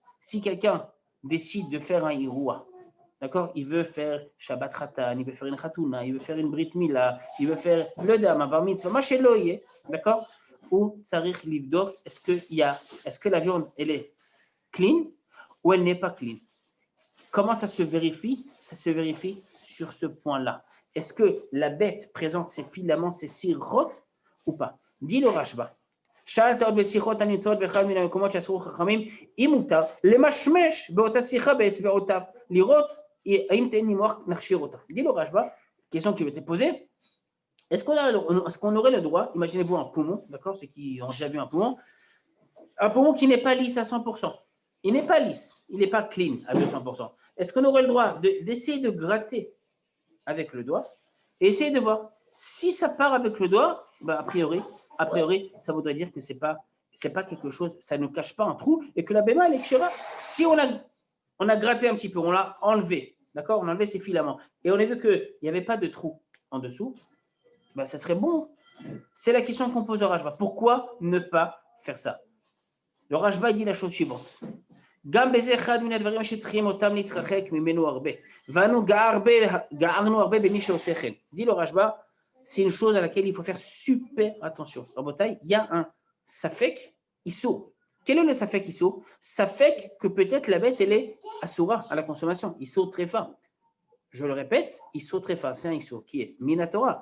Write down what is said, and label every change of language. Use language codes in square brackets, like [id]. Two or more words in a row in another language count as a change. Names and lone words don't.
[fr] Si quelqu'un décide de faire un iroua, d'accord, il veut faire [he] שבת חתן, [fr] il veut faire une Khatouna, il veut faire une [he] ברית מילה, [fr] il veut faire le Dam, un [he] בר מצווה, [fr] Machéloye, d'accord, ou [he] צריך לבדוק, [fr] est-ce que la viande, elle est clean ou elle n'est pas clean? Comment ça se vérifie? Ça se vérifie sur ce point-là. Est-ce que la bête présente ses filaments, ses sirotes ou pas? Dit le Rashba. [he] שאלת עוד בשיחות הנמצאות באחד מן המקומות שאסרו חכמים, אם מותר למשמש באותה שיחה באצבעותיו, לראות האם תן נימוח נכשיר אותה. [fr] Dit le Rashba, question qui va être posée, est-ce qu'on aurait le droit, imaginez-vous un poumon, d'accord, ceux qui ont déjà vu un poumon qui n'est pas lisse à 100%. Il n'est pas lisse, il n'est pas clean à 200%. Est-ce qu'on aurait le droit d'essayer de gratter avec le doigt et essayer de voir si ça part avec le doigt, a priori, ça voudrait dire que c'est pas quelque chose, ça ne cache pas un trou et que la béma, elle est kshera. Si on a gratté un petit peu, on l'a enlevé, d'accord, on a enlevé ses filaments et on a vu qu'il n'y avait pas de trou en dessous, ça serait bon C'est la question qu'on pose au Rajba. Pourquoi ne pas faire ça? Le Rajba dit la chose suivante. [he] גם בזה אחד מן הדברים שצריכים אותם להתרחק ממנו הרבה. ואנו גערנו הרבה במי שעושה כן. [fr] Dit le Rajba, c'est une chose à laquelle il faut faire super attention. Rabotai, il y a un [he] ספק איסור. [fr] Quel est le [he] ספק איסור? [fr] Safek que peut-être la bête, elle est assoura à la consommation. Issour très fin. Je le répète, issour très fin, c'est un issour qui est minatora.